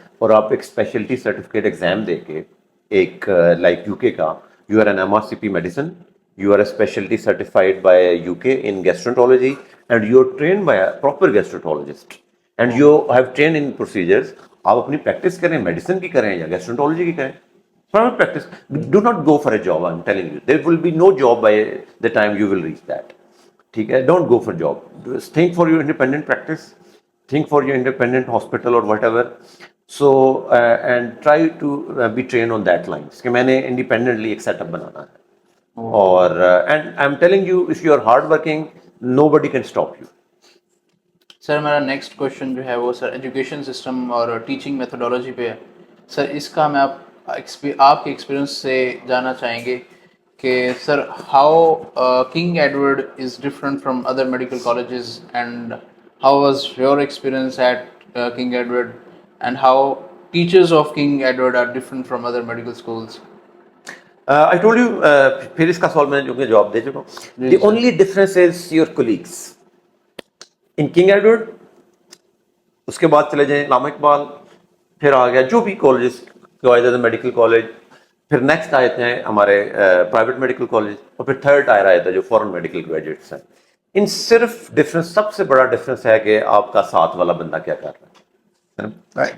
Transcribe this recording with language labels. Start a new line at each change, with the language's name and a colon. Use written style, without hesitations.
Urdu: اور آپ ایک اسپیشلٹی سرٹیفکیٹ ایگزام دے کے
English: ایک like U K کا you are an M R C P medicine, you are a specialty certified by U K in gastroenterology and you are trained by a proper gastroenterologist and you have train in procedures.
Urdu: آپ اپنی practice کریں, medicine کی کریں یا گیسٹرونٹولوجی کی کریں, practice.
English: Do not go for a job, I'm telling you. There will be no job by the time you will reach that.
Urdu: ٹھیک ہے,
English: don't go for job. Think for your independent practice. Think for your independent hospital or whatever. So and try to be trained on that line.
Urdu: کہ میں نے independently ایک setup بنانا ہے.
English: اور and I'm telling you, if you are hard working, nobody can stop you.
Urdu: سر میرا next question جو ہے وہ سر ایجوکیشن سسٹم اور ٹیچنگ میتھڈولوجی پہ ہے. سر اس کا میں آپ کے ایکسپیرئنس سے جاننا چاہیں گے کہ
English: Sir how King Edward is different from other medical colleges and how was your experience at King Edward and how teachers of King Edward are different from other medical schools. I told you,
Urdu: پھر اس کا سوال میں نے جواب دے چکا ہوں.
English: The only difference is your colleagues. In King Edward,
Urdu: اس کے بعد چلے جائیں علامہ اقبال, پھر آ گیا جو بھی کالجز جو آئے تھے میڈیکل کالج, پھر نیکسٹ آئے تھے ہمارے پرائیویٹ میڈیکل کالج, اور پھر تھرڈ ٹائر آیا تھا جو فورن میڈیکل گریجویٹس ہیں. ان صرف ڈفرینس, سب سے بڑا ڈفرینس ہے کہ آپ کا ساتھ والا بندہ کیا کر رہا ہے.